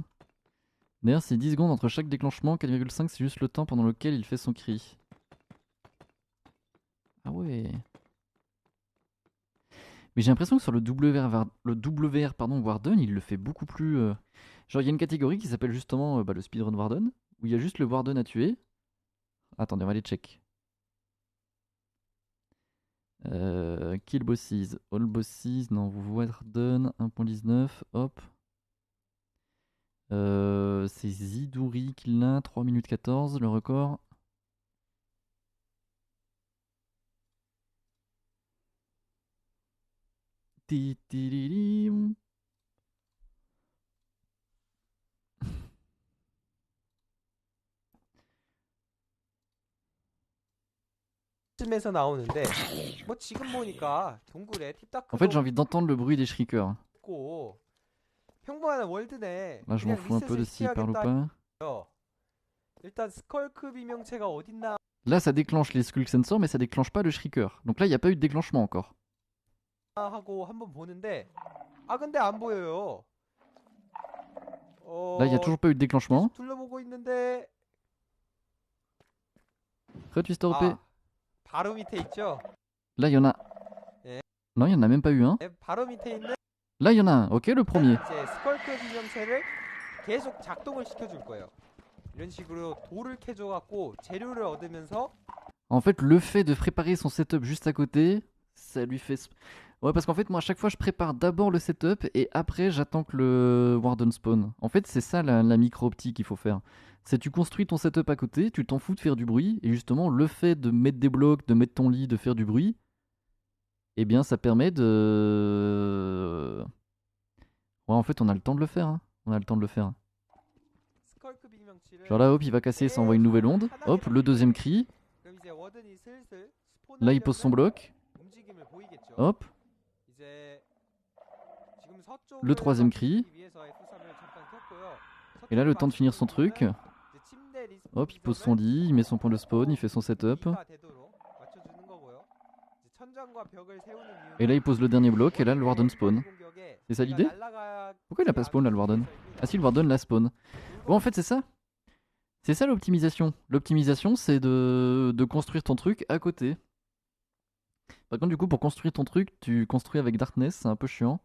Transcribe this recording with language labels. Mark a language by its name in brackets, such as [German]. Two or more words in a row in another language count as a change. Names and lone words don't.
[French] D'ailleurs, c'est 10 secondes entre chaque déclenchement, 4,5 c'est juste le temps pendant lequel il fait son cri. Ah ouais. Mais j'ai l'impression que sur le WR pardon, Warden, il le fait beaucoup plus. Genre, il y a une catégorie qui s'appelle justement le speedrun Warden, où il y a juste le Warden à tuer. Attendez, on va aller check. [English] Kill bosses, all bosses, [French] non, Warden 1.19, hop. C'est Ziduri qui l'a, 3 minutes 14, le record. Titiririm. [Korean] 쯤에서 나오는데 뭐 지금 보니까 동굴에 [French] En fait, j'ai [Korean] 팁다크도 [French] envie d'entendre le bruit des shriekers. [Korean] 없고 평범한 월드네. [French] Là, je m'en [Korean] 그냥 [French] fous un peu [Korean] 리셋을 [French] de s'il parle ou [Korean] 시켜야겠다 [French] pas. [Korean] 해요. 일단 스컬크 비명체가 어딨나 [French] Là, ça déclenche les Skull Sensors, mais ça déclenche pas le Shrieker. Donc là, il n'y a pas eu de déclenchement encore. [Korean] 하고 한번 보는데 근데 안 보여요. [French] Là, il n'y a toujours pas eu de déclenchement. [Korean] 계속 둘러보고 있는데 [French] Retwister OP. [Korean] 바로 밑에 있죠. [French] Là, il y en a. [Korean] 예. [French] Non, il n'y en a même pas eu un. [Korean] 바로 밑에 있는 [French] Là, il y en a un. Ok, le premier. [Korean] 이제 스컬크 비명체를 계속 작동을 시켜줄 거예요. 이런 식으로 돌을 캐줘갖고 재료를 얻으면서 [French] En fait, le fait de préparer son setup juste à côté, ça lui fait. Ouais, parce qu'en fait, moi, à chaque fois, je prépare d'abord le setup et après, j'attends que le Warden spawn. En fait, c'est ça la micro-optique qu'il faut faire. C'est tu construis ton setup à côté, tu t'en fous de faire du bruit, et justement, le fait de mettre des blocs, de mettre ton lit, de faire du bruit, eh bien, ça permet de. Ouais, en fait, on a le temps de le faire. Hein. On a le temps de le faire. [Korean] 스컬크 비명치를 [French] Genre là, hop, il va casser, ça envoie une nouvelle onde. Hop, le deuxième cri. [Korean] 그럼 이제 워든이 슬슬 [French] Là, il pose son bloc. [Korean] 움직임을 보이겠죠. [French] Hop, [Korean] 이제 지금 [French] le [Korean] 서쪽을 [French] troisième cri. [Korean] 막기 위해서의 후삼을 잠깐 켰고요. [French] Et là, le [Korean] 서쪽을 [French] temps de finir son [Korean] 맞추는 [French] truc. [Korean] 이유는 이제 침대 리스폰 [French] Hop, il pose son [Korean] 지점을 [French] lit, il met son point de spawn, il fait son setup. [Korean] B가 되도록 맞춰주는 거고요. 이제 천장과 벽을 세우는 [French] Et là, [Korean] 이유는 [French] il pose le dernier bloc, et là, le Warden spawn. [Korean] 공격에 [French] C'est ça [Korean] 우리가 [French] l'idée? [Korean] 날아가지 [French] Pourquoi il a pas spawn là, le Warden? [Korean] 않기 [French] Ah si, le Warden l'a spawn. Bon, en fait, c'est ça. C'est ça l'optimisation. L'optimisation, c'est de construire ton truc à côté. Par contre, du coup, pour construire ton truc, tu construis avec Darkness, c'est un peu wiant.